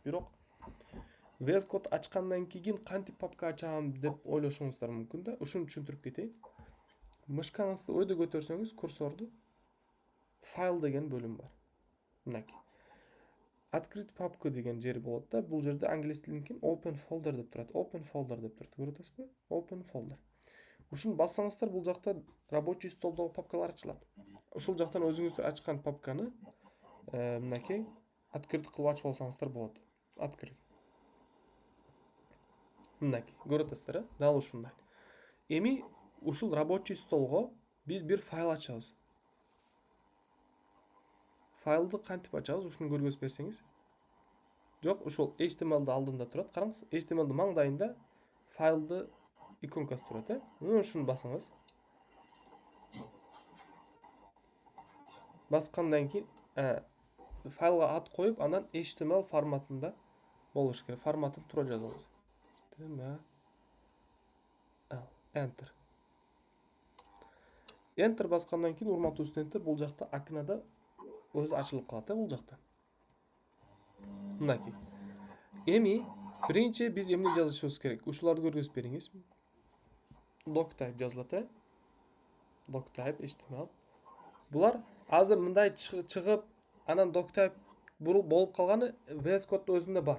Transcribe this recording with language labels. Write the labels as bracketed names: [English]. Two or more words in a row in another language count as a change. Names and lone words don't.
[Kyrgyz] Бирок VS Code ачкандан кийин кантип папка ачам деп ойлошуңуздар мүмкүн да. Ушуну түшүндүрүп кетейин. Мышкаңызды өйдө көтөрсөңүз, курсорду, файл деген бөлүм бар. Мынакей. [Russian] Открыть папку [Kyrgyz] деген жери болот да. Бул жерде англис тилинин [English] open folder [Kyrgyz] деп турат. [English] Open folder [Kyrgyz] деп турат. Көрүп атасызбы? [English] Open folder. [Kyrgyz] Ушуну бассаңыздар, бул жакта [Russian] рабочий столдогу [Kyrgyz] папкалар ачылат. Ушул жактан өзүңүздөр ачкан папканы мынакей открыть кылып ачып алсаңыздар болот. Открыть. Мынакей, көрүп атасыздар, дал ушундай. Эми ушул [Russian] рабочий столго [Kyrgyz] биз бир файл ачабыз. Файлды кантип ачабыз, ушуну көргөзүп берсеңиз. Жоқ, ушул HTML-ды алдында турат. Караңыз, HTML-ды маңдайында файлды иконкасы турат, Мына ушуну басыңыз. [Kazakh] Басқандан кейін файлға ат қойып, [Kyrgyz] анан HTML форматында болуш керек. Форматын тура жазыңыз. HTML Enter. Enter басқандан кейін, урматтуу студенттер, бул жакта окнада өзү ачылып калат, бул жакта. Мынакей. Эми биринчи биз эмне жазышыбыз керек? Ушуларды көргөзүп бериңиз. Doctype жазылат, Doctype HTML. Булар азыр мындай чыгып, анан Doctype болуп калганы VS Code өзүндө бар.